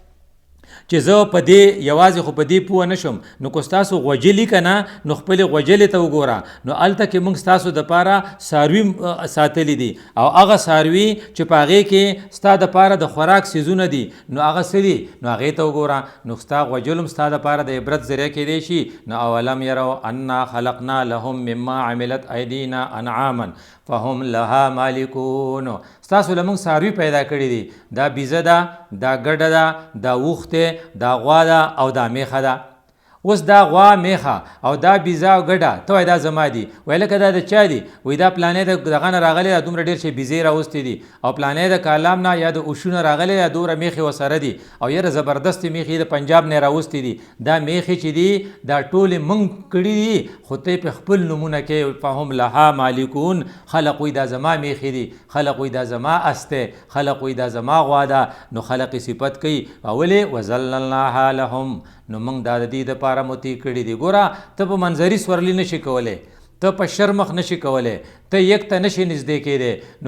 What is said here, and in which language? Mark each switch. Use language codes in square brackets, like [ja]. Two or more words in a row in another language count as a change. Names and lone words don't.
[ps] چې زه په دې یوازې خو په دې پوه نه شم نو که ستاسو غوجلي که نه نو خپلې غوجلې ته وګوره نو هلته کې موږ ستاسو دپاره څاروي ساتلی دي او هغه څاروي چې په هغې کې ستا دپاره د خوراک څیزونه دي نو هغه څه دي نو هغې ته وګوره نو ستا غوجل هم ستا دپاره د عبرت ذریعه کیدی شي نو [ar] اولم یرو انا خلقنا لهم مما عملت ایدینا انعاما فهم لها مالکون [ps] ستاسو له موږ څاروي پیدا کړي دي دا بیزه ده دا ګډه ده دا اوښ دی دا غوا ده او دا میخه ده اوس دا غوا میخه او دا بیزا او ګډه ته وایې دا زما دي، وایي لکه دا د چا دي؟ وایي دا پلانې د دغه نه راغلی دا دومره ډېر شی بیزې راوستې دي او پلانې د کالام نه یا د اوشونه راغلی دا دومره میخې ورسره دي او یاره زبردستې میخې د پنجاب نه راوستې دي. دا میخې چې دي دا ټولې موږ کړي دي خو ته په خپل نومونه کې [ar] فهم لها مالکون. [ps] خلق وایي دا زما میخې دي، خلق وایي دا زما اس دی، خلق وایي دا زما غوا ده. نو خلق صفت کوي ولې [ar] وذللناها لهم، [ps] نو موږ دا د دې دپاره مطیع کړي دي. ګوره ته په منظري سورلي نشي کولی، ته په شرمخ نشي کولی، ته یک ته نشي نږدې کېدی.